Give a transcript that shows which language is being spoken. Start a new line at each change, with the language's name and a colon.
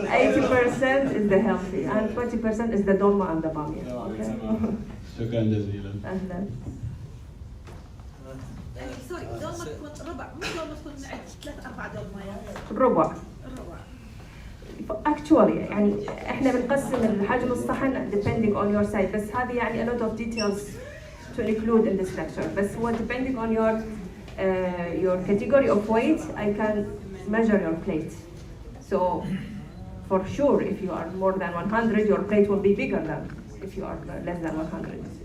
English: 80% is the healthy, and 20% is the dolma and the bamia. Okay.
Arabic: شكرا جزيلا. أهلا. سوري دوما تكون ربع، مو دوما تكون 3-4 دومات. ربع.
English: Actually
Arabic: يعني احنا بنقسم الحجم الصحن
English: depending on your size،
Arabic: بس هذه يعني
English: a lot of details to include in this lecture.
Arabic: بس هو
English: depending on your category of weight, I can measure your plate. So for sure, if you are more than 100, your plate will be bigger than if you are less than 100.